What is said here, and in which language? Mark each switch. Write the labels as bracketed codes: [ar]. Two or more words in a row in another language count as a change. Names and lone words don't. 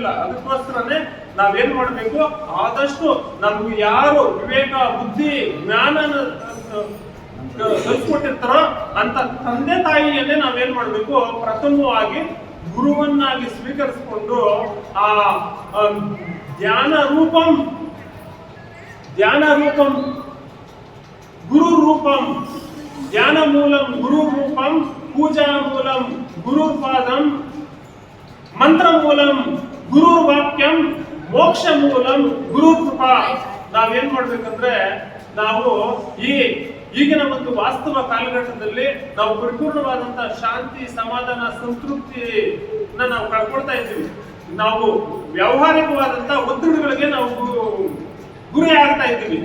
[kn] ಅದಕ್ಕೋಸ್ಕರನೇ ನಾವೇನ್ ಮಾಡ್ಬೇಕು, ಆದಷ್ಟು ನಮ್ಗೆ ಯಾರು ವಿವೇಕ, ಬುದ್ಧಿ, ಜ್ಞಾನ ಕಲ್ಸ್ಕೊಟ್ಟಿರ್ತಾರೋ ಅಂತ ತಂದೆ ತಾಯಿಯನ್ನೇ ನಾವೇನ್ ಮಾಡ್ಬೇಕು, ಪ್ರಥಮವಾಗಿ ಗುರುವನ್ನಾಗಿ ಸ್ವೀಕರಿಸಿಕೊಂಡು ಆ [sa] ಧ್ಯಾನ ರೂಪಂ ಗುರು ರೂಪಂ ಧ್ಯಾನ ಮೂಲಂ ಗುರು ರೂಪಂ ಪೂಜಾ ಮೂಲಂ ಗುರುಪಾದಂ ಮಂತ್ರ ಮೂಲಂ ಗುರು ವಾಕ್ಯಂ ಮೋಕ್ಷ ಮೂಲಂ ಗುರು ಕೃಪಾ. [kn] ನಾವೇನ್ ಮಾಡ್ಬೇಕಂದ್ರೆ, ನಾವು ಈಗಿನ ಒಂದು ವಾಸ್ತವ ಕಾಲಘಟ್ಟದಲ್ಲಿ ನಾವು ಪರಿಪೂರ್ಣವಾದಂತಹ ಶಾಂತಿ, ಸಮಾಧಾನ, ಸಂತೃಪ್ತಿನ ನಾವು ಕಳ್ಕೊಳ್ತಾ ಇದ್ದೀವಿ. ನಾವು ವ್ಯಾವಹಾರಿಕವಾದಂತ ಒತ್ತಡಗಳಿಗೆ ನಾವು ಗುರಿ ಆಗ್ತಾ ಇದ್ದೀವಿ.